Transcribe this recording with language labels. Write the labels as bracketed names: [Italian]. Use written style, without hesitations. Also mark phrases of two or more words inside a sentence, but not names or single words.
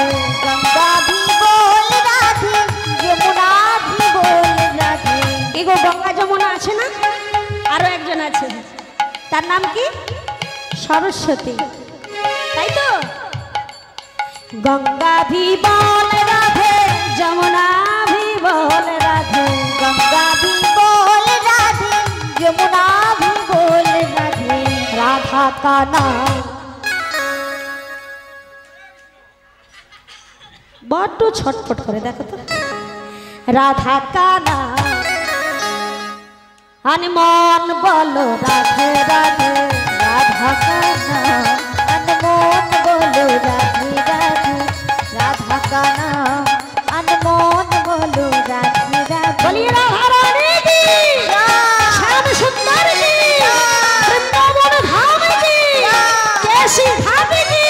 [Hindi] गंगा भी बोल राधे, यमुना भी बोल राधे। [Bangla] এগো গঙ্গা যমুনা আছে না? আরো একজন আছে, তার নাম কি? সরস্বতী, তাই তো? [Hindi] गंगा भी बोल राधे, जमुना भी बोल राधे। गंगा भी बोल राधे, यमुना भी बोल राधे। राधा का नाम [Bangla] বড্ড ছটফট করে, দেখো তো। [Hindi] রাধা का नाम हनुमान बोलो राधे राधे। राधा काना हनुमान बोलो राधे राधे। राधा काना हनुमान बोलो राधे राधे। बोलिए राधा रानी की, श्याम सुंदर की, वृंदावन धाम की, कैसी धाम की।